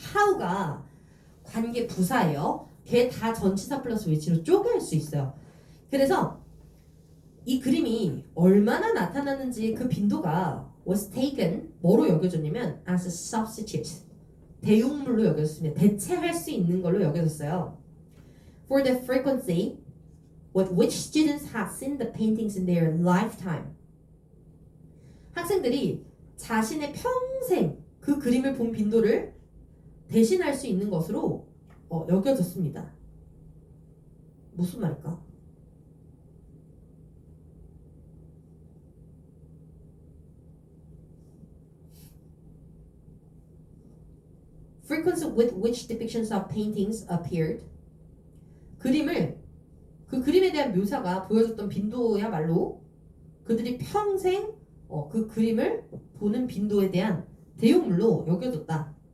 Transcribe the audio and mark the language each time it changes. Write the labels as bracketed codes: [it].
[ko] how가 관계 부사예요. 걔 다 전치사 플러스 위치로 쪼갤 수 있어요. 그래서 이 그림이 얼마나 나타나는지 그 빈도가 was taken 뭐로 여겨졌냐면 [en] as a substitute [ko] 대용물로 여겨졌습니다. 대체할 수 있는 걸로 여겨졌어요. [en] For the frequency with which students have seen the paintings in their lifetime. [ko] 학생들이 자신의 평생 그 그림을 본 빈도를 대신할 수 있는 것으로 여겨졌습니다. 무슨 말일까? [en] Frequency with which depictions of paintings appeared. [ko] 그 그림에 대한 묘사가 보여줬던 빈도야말로 그들이 평생 그 그림을 보는 빈도에 대한 대용물로 여겨졌다.